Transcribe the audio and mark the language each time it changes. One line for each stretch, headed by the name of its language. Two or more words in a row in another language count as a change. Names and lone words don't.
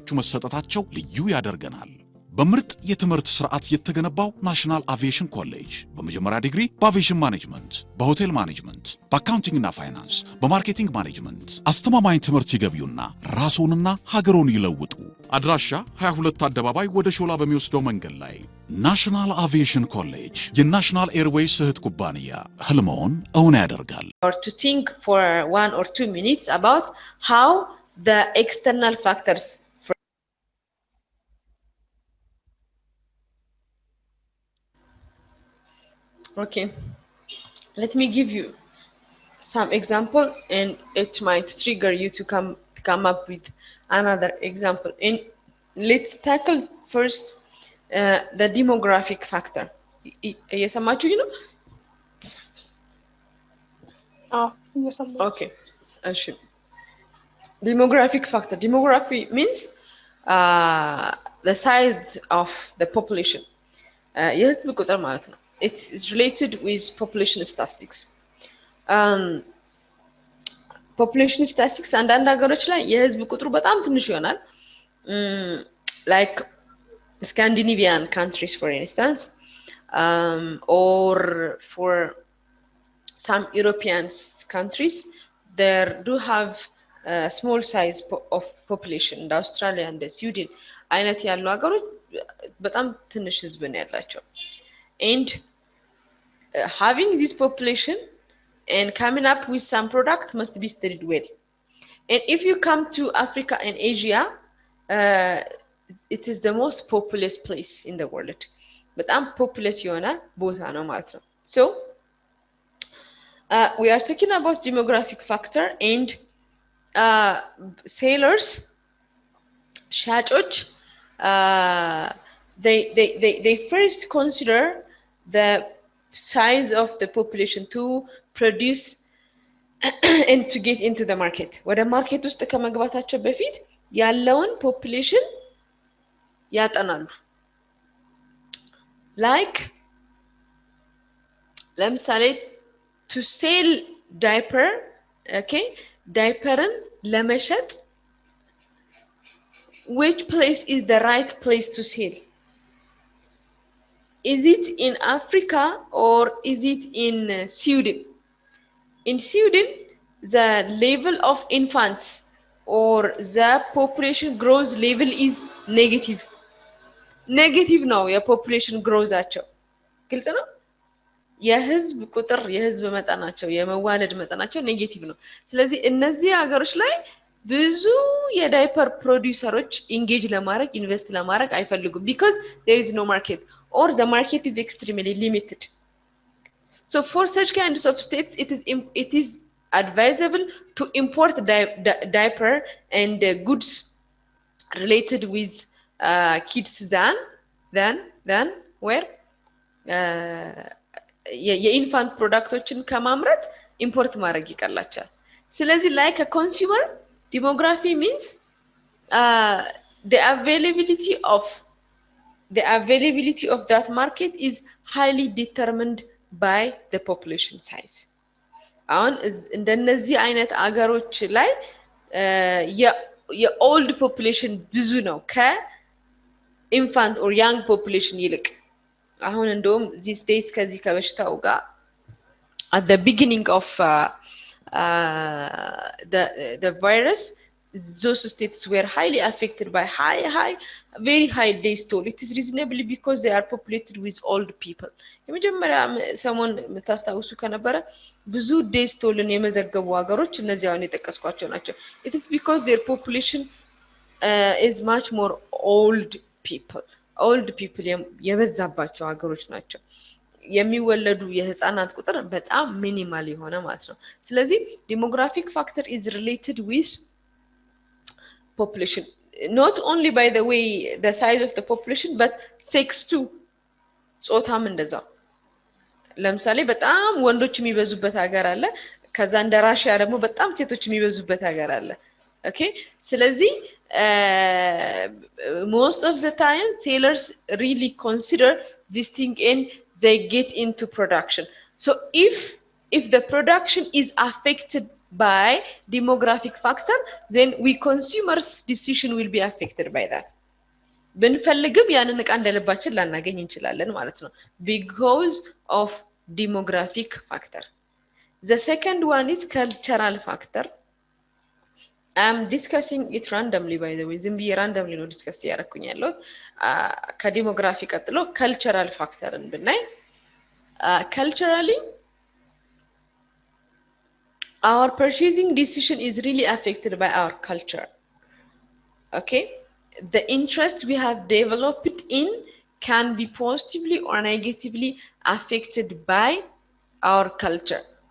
Amharic: መሰጠታቸው ልዩ ያደርገናል። በምርጥ የትምህርት ስርዓት የተገነባው ናሽናል አቪዬሽን ኮሌጅ በመጀመሪያ ዲግሪ በአቪዬሽን ማኔጅመንት፣ በሆቴል ማኔጅመንት፣ በአካውንቲንግ እና ፋይናንስ፣ በማርኬቲንግ ማኔጅመንት አስተማማኝ ትምህርት ይገቢውና ራስዎንና ሀገሮን ይለውጡ። አድራሻ 22 አደባባይ ወደ ሾላ በሚወስደው መንገድ ላይ ናሽናል አቪዬሽን ኮሌጅ የናሽናል ኤርዌይስ እህት ኩባንያ ህልሞን እውን ያደርጋል።
English: Or to think for 1 or 2 minutes about how the external factors Okay, let me give you some example and it might trigger you to come up with another example. And let's tackle first the demographic factor.
Amharic: እየሰማችሁ ነው?
English: Okay. Demographic factor. Demography means the size of the population.
Amharic: የህዝብ ቁጥር ማለት ነው.
English: It is related with population statistics. Population statistics
Amharic: አንዳንድ ሀገሮች ላይ የህዝብ ቁጥሩ በጣም ትንሽ ይሆናል.
English: Like Scandinavian countries, for instance, or for some European countries, there do have a small size of population. In Australia and Sweden,
Amharic: አይነት ያሉ ሀገሮች በጣም ትንሽ ህዝብ ነው ያላቸው.
English: And having this population and coming up with some product must be studied well. And if you come to Africa and Asia, it is the most populous place in the world.
Amharic: በጣም ፖፑለስ የሆነ ቦታ ነው ማለት ነው።
English: So we are talking about demographic factor and sellers, ሻጮች they first consider the size of the population to produce and to get into the market.
Amharic: ወደ ማርኬት ውስጥ ከመግባታቸው በፊት ያለውን ፖፑሌሽን ያጠናሉ። like ለምሳሌ
English: to sell diaper, okay,
Amharic: diapeርን ለመሸጥ
English: which place is the right place to sell? Is it in Africa or is it in Sweden? In Sweden, the level of infants or the population growth level is negative. Negative now, your population grows
Amharic: አቸው ግልጽ ነው። የህዝብ ቁጥር የህዝብ መጠናቸው የመዋለድ መጠናቸው ኔጌቲቭ ነው። ስለዚህ እነዚህ ሀገሮች ላይ ብዙ የዳይፐር ፕሮዲዩሰሮች ኢንጌጅ ለማድረግ ኢንቨስት ለማድረግ አይፈልጉም
English: because there is no market or the market is extremely limited. So for such kinds of states it is advisable to import diaper and goods related with kids than where
Amharic: የኢንፋንት ፕሮዳክቶችን ከማምረት ኢምፖርት ማድረግ ይቀላቸዋል። ስለዚህ
English: like a consumer, demography means the availability of that market is highly determined by the population size.
Amharic: አሁን እንደነዚህ አይነት አገሮች ላይ የኦልድ ፖፑሌሽን ብዙ ነው ከኢንፋንት
English: or young population
Amharic: ይልቅ። አሁን እንደውም
English: these days
Amharic: ከዚህ ከበሽታው ጋር
English: at the beginning of the virus, those states were highly affected by very high death toll. It is reasonably because they are populated with old people.
Amharic: የመጀመሪያ ሰሞን የምታስታውሱ ከነበረ ብዙ death tollን የመዘገቡ ሀገሮች እነዚህ አሁን የጠቀስኳቸው ናቸው።
English: It is because their population is much more old people
Amharic: የበዛባቸው ሀገሮች ናቸው። የሚወለዱ የህፃናት ቁጥር በጣም ሚኒማል የሆነ ማለት ነው። ስለዚህ
English: demographic factor is related with population, not only by the way the size of the population but sex too.
Amharic: ጾታም እንደዛው። ለምሳሌ በጣም ወንዶች የሚበዙበት ሀገር አለ፣ ከዛ እንደ ራሽያ ደግሞ በጣም ሴቶች የሚበዙበት ሀገር አለ። ኦኬ ስለዚህ
English: most of the time sellers really consider this thing and they get into production. So if the production is affected by demographic factor, then we consumers decision will be affected by that.
Amharic: ብንፈልግም ያንን ዕቃ እንደልባችን ላናገኝ እንችላለን ማለት ነው
English: because of demographic factor. The second one is cultural factor. I'm discussing it randomly, by the way.
Amharic: ዝም ብዬ randomly ነው ዲስከስ ያደረኩኝ ያለው። ከዲሞግራፊ ቀጥሎ
English: cultural factorን
Amharic: ብናይ
English: culturally our purchasing decision is really affected by our culture. Okay, the interest we have developed in can be positively or negatively affected by our culture.